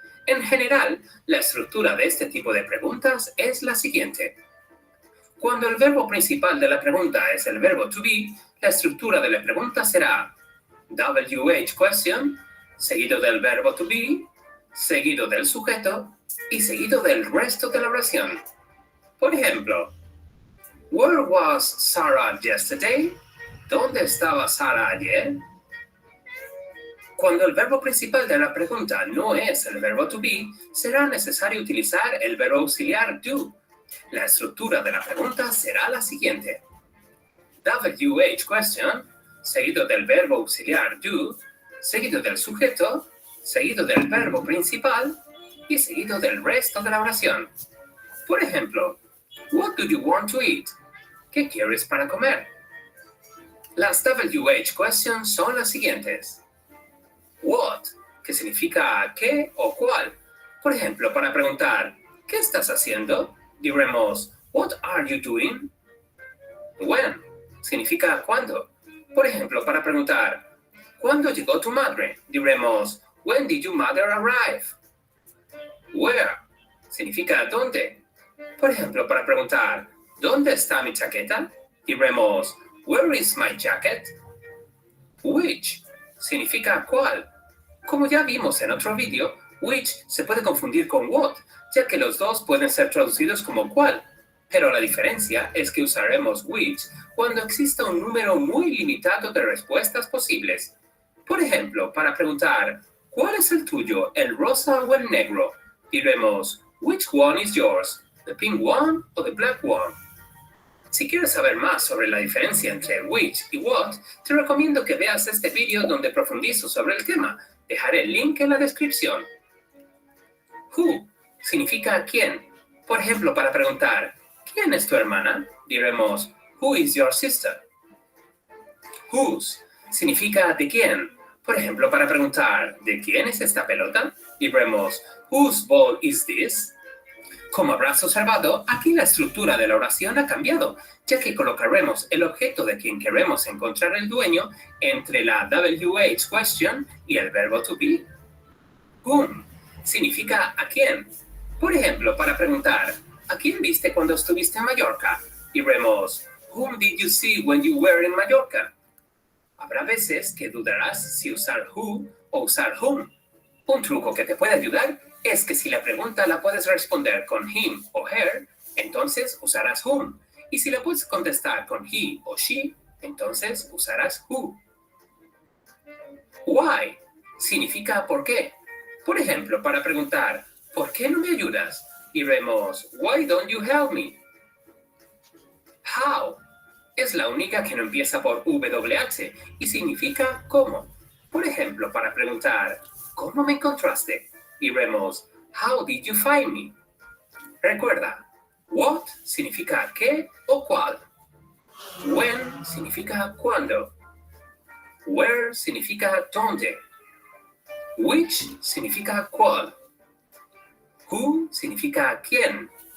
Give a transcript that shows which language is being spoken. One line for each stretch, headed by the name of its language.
Spanish: En general, la estructura de este tipo de preguntas es la siguiente. Cuando el verbo principal de la pregunta es el verbo to be, la estructura de la pregunta será WH question, seguido del verbo to be, seguido del sujeto y seguido del resto de la oración. Por ejemplo,
English: Where was Sarah yesterday?
Spanish: ¿Dónde estaba Sara ayer? Cuando el verbo principal de la pregunta no es el verbo to be, será necesario utilizar el verbo auxiliar do. La estructura de la pregunta será la siguiente. WH question, seguido del verbo auxiliar do, seguido del sujeto, seguido del verbo principal y seguido del resto de la oración. Por ejemplo,
English: What do you want to eat?
Spanish: ¿Qué quieres para comer? Las WH questions son las siguientes. What, que significa qué o cuál. Por ejemplo, para preguntar, ¿qué estás haciendo? Diremos,
English: What are you doing?
Spanish: When, significa cuándo. Por ejemplo, para preguntar, ¿cuándo llegó tu madre? Diremos,
English: When did your mother arrive?
Spanish: Where, significa dónde. Por ejemplo, para preguntar, ¿dónde está mi chaqueta? Diremos,
English: Where is my jacket?
Spanish: Which significa cuál. Como ya vimos en otro vídeo, which se puede confundir con what, ya que los dos pueden ser traducidos como cuál. Pero la diferencia es que usaremos which cuando exista un número muy limitado de respuestas posibles. Por ejemplo, para preguntar, ¿cuál es el tuyo, el rosa o el negro? Diremos,
English: Which one is yours? ¿The pink one o the black one?
Spanish: Si quieres saber más sobre la diferencia entre which y what, te recomiendo que veas este vídeo donde profundizo sobre el tema. Dejaré el link en la descripción. Who significa quién. Por ejemplo, para preguntar, ¿quién es tu hermana? Diremos,
English: Who is your sister?
Spanish: Whose significa de quién. Por ejemplo, para preguntar, ¿de quién es esta pelota? Diremos,
English: Whose ball is this?
Spanish: Como habrás observado, aquí la estructura de la oración ha cambiado, ya que colocaremos el objeto de quien queremos encontrar el dueño entre la WH question y el verbo to be. Whom significa a quién. Por ejemplo, para preguntar, ¿a quién viste cuando estuviste en Mallorca? Diremos,
English: Whom did you see when you were in Mallorca?
Spanish: Habrá veces que dudarás si usar who o usar whom. Un truco que te puede ayudar es que si la pregunta la puedes responder con him o her, entonces usarás whom. Y si la puedes contestar con he o she, entonces usarás who. Why significa por qué. Por ejemplo, para preguntar, ¿por qué no me ayudas? Diremos,
English: Why don't you help me?
Spanish: How es la única que no empieza por WH y significa cómo. Por ejemplo, para preguntar, ¿cómo me encontraste? Diremos,
English: how did you find me?
Spanish: Recuerda, what significa qué o cuál. When significa cuándo. Where significa dónde. Which significa cuál. Who significa quién.